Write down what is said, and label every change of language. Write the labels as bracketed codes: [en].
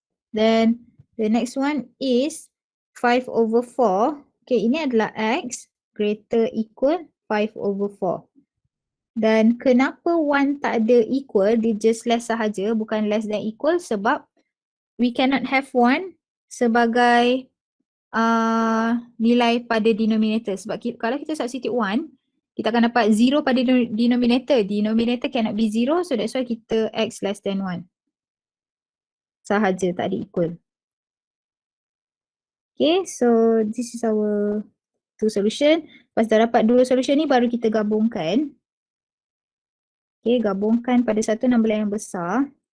[en] Then the next one is 5 over 4. [ms] Okay, ini adalah x greater equal 5 over 4. Dan kenapa 1 tak ada equal, dia [en] just less [ms] sahaja, bukan [en] less than equal [ms] sebab [en] we cannot have 1 [ms] sebagai nilai pada denominator. Sebab kalau kita substitute 1, kita akan dapat 0 pada denominator. [en] Denominator cannot be 0, so that's why kita x less than 1. [ms] Sahaja, tak ada equal. [en] Okay, so this is our two solution. [ms] Lepas dah dapat dua solution ni, baru kita gabungkan. Okay, gabungkan pada satu number yang besar.